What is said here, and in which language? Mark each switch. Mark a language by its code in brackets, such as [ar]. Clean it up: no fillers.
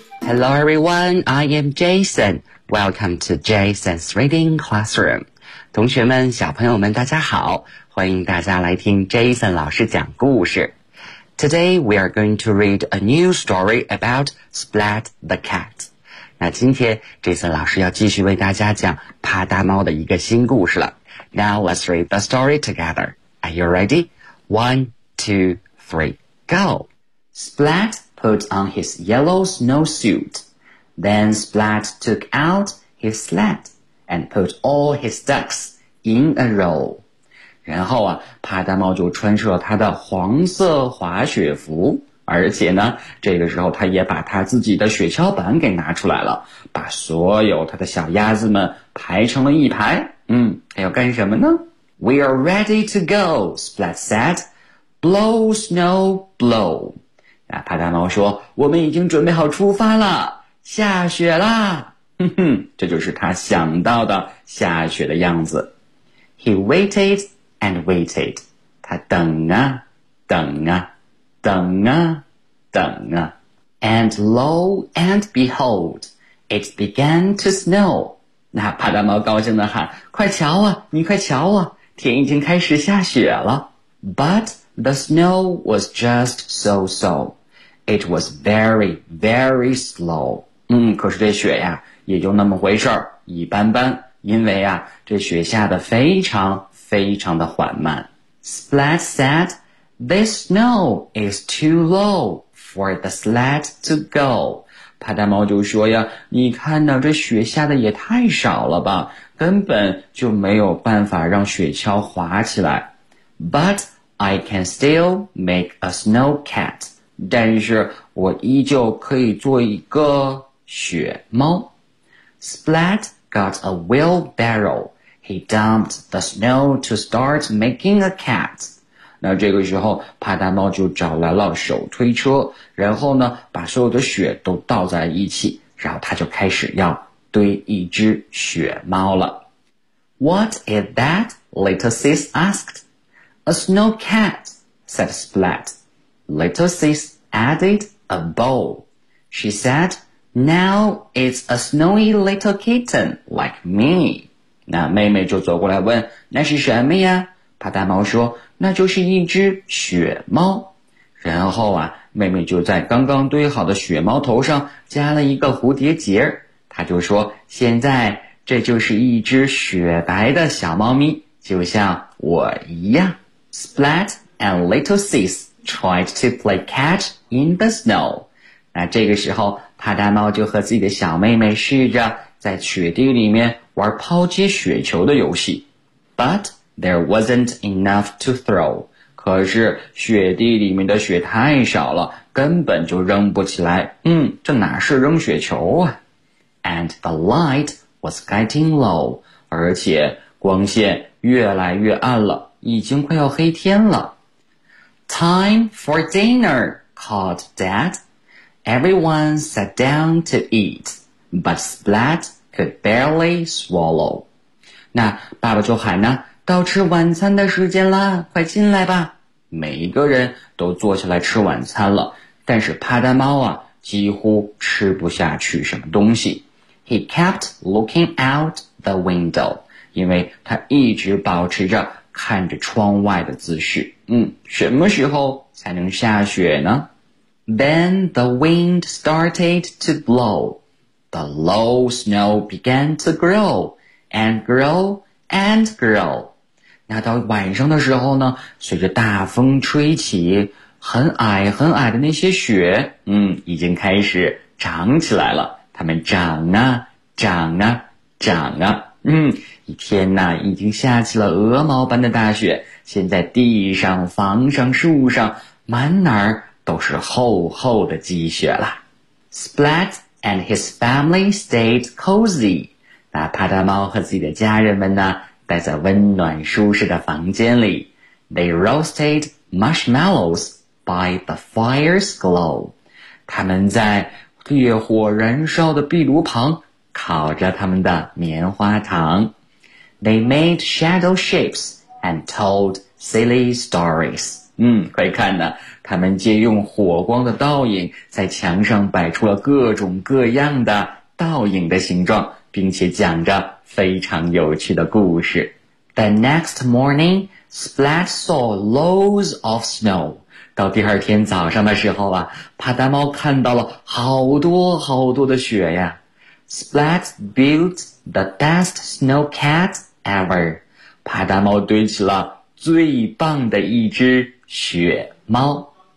[en] Hello everyone, I am Jason. Welcome to Jason's Reading Classroom. [zh] 同学们，小朋友们，大家好，欢迎大家来听 Jason 老师讲故事。 [en] Today we are going to read a new story about Splat the Cat. [zh] 那今天 Jason 老师要继续为大家讲啪嗒猫的一个新故事了。 [en] Now let's read the story together. Are you ready? One, two, three, go! Splat. Put on his yellow snowsuit. Then Splat took out his sled and put all his ducks in a row. [zh] 然后啊，啪嗒猫就穿上了他的黄色滑雪服，而且呢，这个时候他也把他自己的雪橇板给拿出来了，把所有他的小鸭子们排成了一排。他要干什么呢？ [en] We are ready to go, Splat said. Blow, snow, blow. [zh] 啊，啪嗒猫说，我们已经准备好出发了，下雪啦。哼哼，这就是他想到的下雪的样子。 [en] He waited and waited. [zh] 他等啊等啊等啊等啊。 [en] And lo and behold, it began to snow. [zh] 那啪嗒猫高兴地喊，快瞧啊，你快瞧啊，天已经开始下雪了。 [en] But the snow was just so-so. It was very, very slow. [zh] 可是这雪呀也就那么回事儿，一般般，因为啊这雪下得非常非常的缓慢。 [en] Splat said, this snow is too low for the sled to go. [zh] 啪嗒猫就说呀，你看呢这雪下得也太少了吧，根本就没有办法让雪橇滑起来。 [en] But I can still make a snow cat. [zh] 但是我依旧可以做一个雪猫。 [en] Splat got a wheelbarrow. He dumped the snow to start making a cat. [zh] 那这个时候帕达猫就找来了手推车，然后呢把所有的雪都倒在一起，然后他就开始要堆一只雪猫了。 [en] What is that? Little Sis asked. A snow cat, said Splat. Little Sis added a bow. She said, Now it's a snowy little kitten like me. [zh] 那妹妹就走过来问，那是什么呀？帕达猫说，那就是一只雪猫。然后啊，妹妹就在刚刚堆好的雪猫头上加了一个蝴蝶结，她就说，现在这就是一只雪白的小猫咪，就像我一样。 [en] Splat and Little Sis tried to play catch in the snow. [zh] 那这个时候，帕达猫就和自己的小妹妹试着在雪地里面玩抛接雪球的游戏。 [en] But... There wasn't enough to throw. [zh] 可是雪地里面的雪太少了，根本就扔不起来。嗯，这哪是扔雪球啊？ [en] And the light was getting low. [zh] 而且光线越来越暗了，已经快要黑天了。 [en] Time for dinner, called Dad. Everyone sat down to eat, but Splat could barely swallow. [zh] 那爸爸就喊呢，到吃晚餐的时间啦，快进来吧。每一个人都坐下来吃晚餐了，但是帕达猫啊几乎吃不下去什么东西。 [en] He kept looking out the window, [zh] 因为他一直保持着看着窗外的姿势。嗯，什么时候才能下雪呢？ [en] Then the wind started to blow. The low snow began to grow and grow. And grow. [zh] 那到晚上的时候呢，随着大风吹起，很矮很矮的那些雪，嗯，已经开始长起来了。它们长啊长啊长啊，嗯，一天哪，已经下起了鹅毛般的大雪，现在地上房上树上满哪儿都是厚厚的积雪了。 [en] Splat and his family stayed cozy. [zh] 那帕达猫和自己的家人们呢，待在温暖舒适的房间里。 [en] They roasted marshmallows by the fire's glow. [zh] 他们在烈火燃烧的壁炉旁烤着他们的棉花糖。 [en] They made shadow shapes and told silly stories. [zh] 嗯，可以看呢，他们借用火光的倒影，在墙上摆出了各种各样的倒影的形状。并且讲着非常有趣的故事。 [en] The next morning, Splat saw loads of snow. [zh] 到第二天早上的时候啊，帕达猫看到了好多好多的雪呀。 [en] Splat built the best snow cat ever. [zh] 帕达猫堆起了最棒的一只雪猫。